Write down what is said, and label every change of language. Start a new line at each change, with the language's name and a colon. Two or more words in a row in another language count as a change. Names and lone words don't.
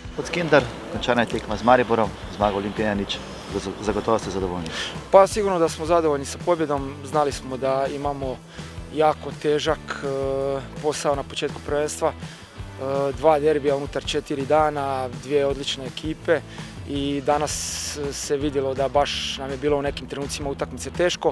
Slovenian: Skindar, končana je tekma z Mariborom, zmaga Olimpijanić, zagotovo ste zadovoljni?
Croatian: Pa sigurno da smo zadovoljni sa pobjedom, znali smo da imamo jako težak posao na početku prvenstva. 2 derbija unutar 4 dana, 2 odlične ekipe i danas se vidjelo da baš nam je bilo u nekim trenucima utakmice teško.